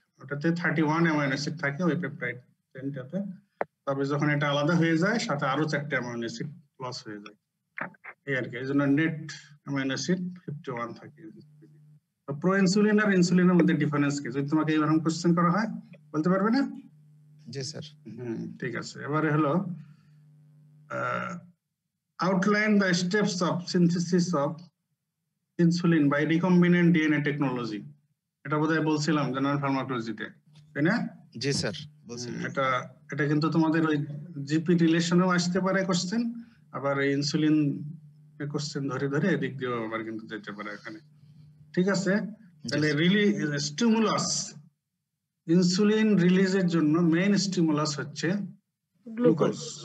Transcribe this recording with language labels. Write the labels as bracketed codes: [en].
[bn] ওটাতে 31 amino acid থাকে ওই পেপটাইড চেইনটাতে। তবে যখন এটা আলাদা হয়ে যায় সাথে আরো 4টা অ্যামাইনো অ্যাসিড লস হয়ে যায় এই আর কি। এই জন্য নেট অ্যামাইনো অ্যাসিড 51 থাকে। তো প্রো ইনসুলিন আর ইনসুলিনের মধ্যে ডিফারেন্স কি? যদি তোমাকে এইরকম কোশ্চেন করা হয় বলতে পারবে না? জি স্যার। ঠিক আছে। এবারে হলো [en] outline the steps of synthesis of insulin by recombinant DNA technology. [bn] এটা বোধহয় বলছিলাম জেনারেল ফার্মাকোলজিতে, তাই না? জি স্যার বলছিলেন। এটা এটা কিন্তু তোমাদের ওই জিপি রিলেশনেও আসতে পারে কোশ্চেন, আবার এই ইনসুলিন কোশ্চেন ধরে ধরে এদিক দিয়েও আবার কিন্তু যেতে পারে এখানে। ঠিক আছে, তাহলে স্টিমুলাস, ইনসুলিন রিলিজের জন্য মেইন স্টিমুলাস হচ্ছে গ্লুকোজ।